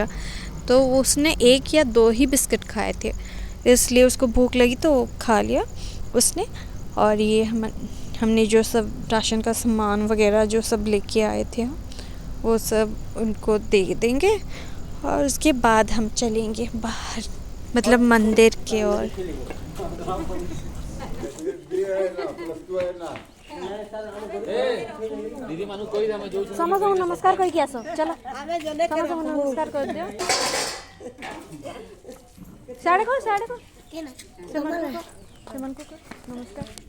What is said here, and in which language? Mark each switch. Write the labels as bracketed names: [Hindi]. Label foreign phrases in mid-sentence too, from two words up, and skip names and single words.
[Hindi] तो उसने 1 या 2 ही बिस्किट खाए थे, इसलिए उसको भूख लगी तो खा लिया उसने। और ये हमने जो सब राशन का सामान वगैरह जो सब लेके आए थे वो सब उनको दे देंगे, और उसके बाद हम चलेंगे बाहर, मतलब मंदिर के ओर। [Odia] ସମସ୍ତଙ୍କୁ ନମସ୍କାର କହିକି ଆସ ଚାଲ ସମସ୍ତଙ୍କୁ ନମସ୍କାର କରିଦିଅ ସିଆଡ଼େ କର ସେମାନଙ୍କୁ ନମସ୍କାର